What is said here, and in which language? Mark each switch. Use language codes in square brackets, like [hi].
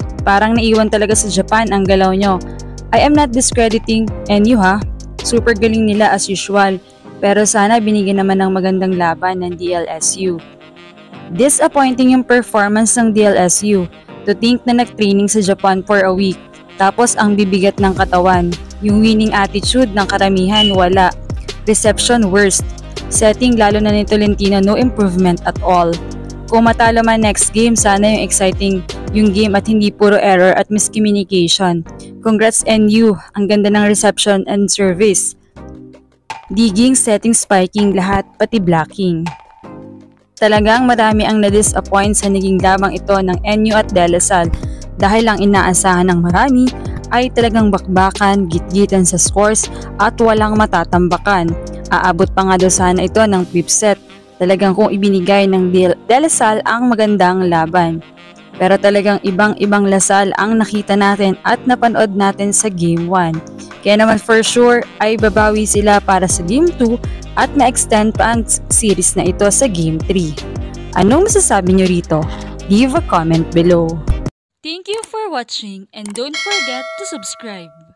[tl] Parang naiwan talaga sa Japan ang galaw nyo. [en] I am not discrediting NU ha. [tl] Super galing nila [en] as usual. [tl] Pero sana binigyan naman ng magandang laban ng DLSU. Disappointing yung performance ng DLSU. [en] To think na nag-training sa Japan for a week. [tl] Tapos ang bibigat ng katawan. Yung winning attitude ng karamihan wala. [en] Reception worst. [tl] Setting lalo na ni Tolentino [en] no improvement at all. [tl] Kung matalo man next game, sana yung exciting yung game at hindi puro error at miscommunication. Congrats NU, ang ganda ng [en] reception and service. Digging, setting, spiking, lahat pati blocking. [tl] Talagang marami ang na-disappoint sa naging labang ito ng NU at De La Salle dahil ang inaasahan ng marami ay talagang bakbakan, gitgitan sa scores at walang matatambakan. Aabot pa nga daw sana ito ng 5th set. Talagang kung ibinigay ng De La Salle ang magandang laban. Pero talagang ibang-ibang Lasal ang nakita natin at napanood natin sa Game 1. Kaya naman [en] for sure [tl] ay babawi sila para sa Game 2 at ma-extend pa ang series na ito sa Game 3. Anong masasabi nyo rito? [en] Leave a comment below. Thank you for watching and don't forget to subscribe.